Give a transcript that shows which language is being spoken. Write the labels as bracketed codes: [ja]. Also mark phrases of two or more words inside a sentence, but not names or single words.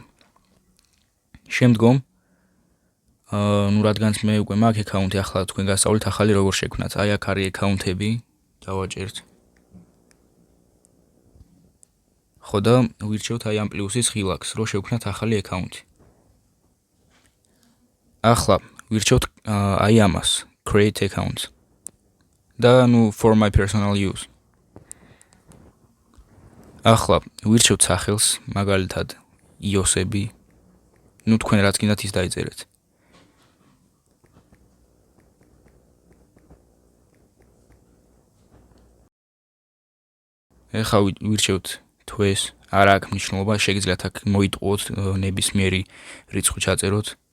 [ka] შემდგომ, რადგანაც მე უკვე მაქვს აკაუნტი, ახლა თქვენ გასწავლით ახალი როგორ შევქმნათ. აი აქ არის აკაუნტები, დავაჭერთ. ხო და ვირჩევთ აი ამ პლუსის ღილაკს, რო შევქმნათ ახალი აკაუნტი. ახლა ვირჩევთ აი ამას, [en] create account. და for my personal use. [ka] ახლა ვირჩევთ სახელს, მაგალითად იოსები. თქვენ რაც გინდათ ის დაიწერეთ. ახლა ვირჩევთ თვეს, არ აქვს მნიშვნელობა, შეგიძლიათ აქ მოიტყუოთ ნებისმიერი რიცხვი ჩაწეროთ.